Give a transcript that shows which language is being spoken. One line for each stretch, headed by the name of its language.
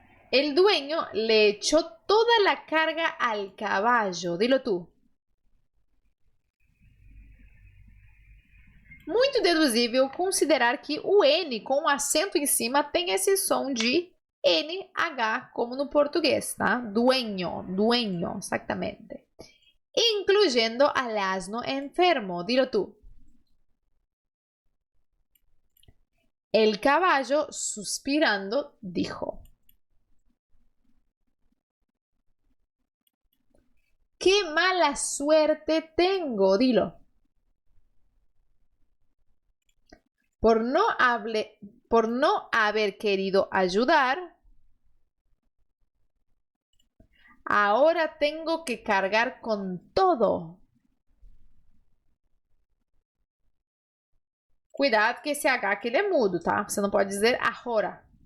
Spanish: El dueño le echó toda la carga al caballo. Dilo tú.
Portuguese: Muito deduzível considerar que o N com o acento em cima tem esse som de NH, como no português, tá?
Spanish: Dueño, dueño, exactamente. Incluyendo al asno enfermo. Dilo tú. El caballo, suspirando, dijo: ¡qué mala suerte tengo! Dilo. Por no haber querido ayudar, ahora tengo que cargar con todo.
Portuguese: Cuidado que esse H aqui ele é mudo, tá? Você não pode dizer
Spanish: ahora.